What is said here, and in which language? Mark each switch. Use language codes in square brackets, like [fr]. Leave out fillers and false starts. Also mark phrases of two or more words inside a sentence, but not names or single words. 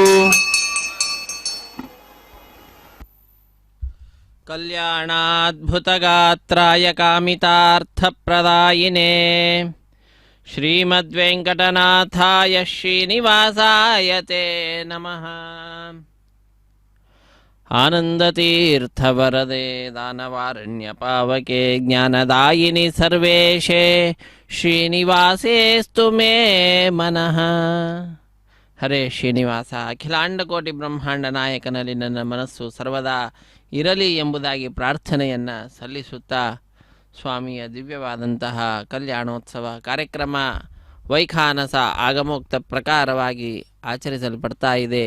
[sa] कल्याणाद्भुतगात्राय कामितार्थप्रदायिने श्रीमद्वेङ्कटनाथाय श्रीनिवासाय ते नमः। आनन्दतीर्थवरदे दानवारण्यपावके ज्ञानदायिनि सर्वेशे श्रीनिवासेस्तु मे मनः। [kn] ಹರೇ ಶ್ರೀನಿವಾಸ. ಅಖಿಲಾಂಡಕೋಟಿ ಬ್ರಹ್ಮಾಂಡ ನಾಯಕನಲ್ಲಿ ನನ್ನ ಮನಸ್ಸು ಸರ್ವದಾ ಇರಲಿ ಎಂಬುದಾಗಿ ಪ್ರಾರ್ಥನೆಯನ್ನು ಸಲ್ಲಿಸುತ್ತಾ ಸ್ವಾಮಿಯ ದಿವ್ಯವಾದಂತಹ ಕಲ್ಯಾಣೋತ್ಸವ ಕಾರ್ಯಕ್ರಮ ವೈಖಾನಸ ಆಗಮೋಕ್ತ ಪ್ರಕಾರವಾಗಿ ಆಚರಿಸಲ್ಪಡ್ತಾ ಇದೆ.